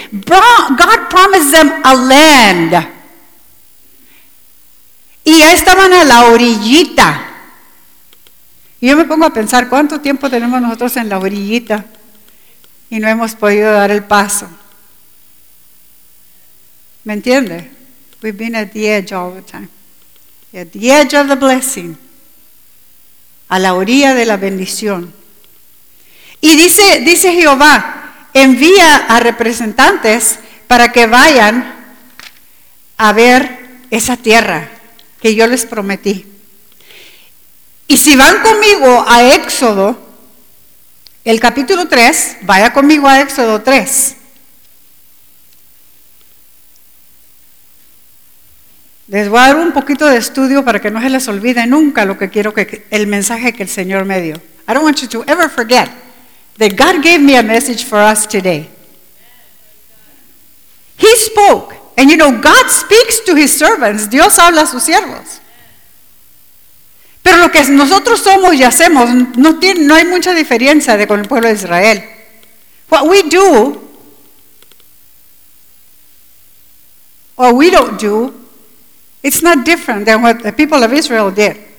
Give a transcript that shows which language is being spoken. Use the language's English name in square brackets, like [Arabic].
[English] God promised them a land. [Spanish] Y ya estaban a la orillita. Y yo me pongo a pensar, ¿cuánto tiempo tenemos nosotros en la orillita y no hemos podido dar el paso? ¿Me entiende? [English] We've been at the edge all the time. At the edge of the blessing. [Spanish] A la orilla de la bendición. Y dice Jehová, envía a representantes para que vayan a ver esa tierra que yo les prometí. Y si van conmigo a Éxodo, el capítulo 3, vaya conmigo a Éxodo 3. Les voy a dar un poquito de estudio para que no se les olvide nunca lo que quiero que el mensaje que el Señor me dio. [English] I don't want you to ever forget that God gave me a message for us today. He spoke. And you know, God speaks to his servants. [Spanish] Dios habla a sus siervos. Pero lo que nosotros somos y hacemos no hay mucha diferencia con el pueblo de Israel. [English] What we do or we don't do, it's not different than what the people of Israel did.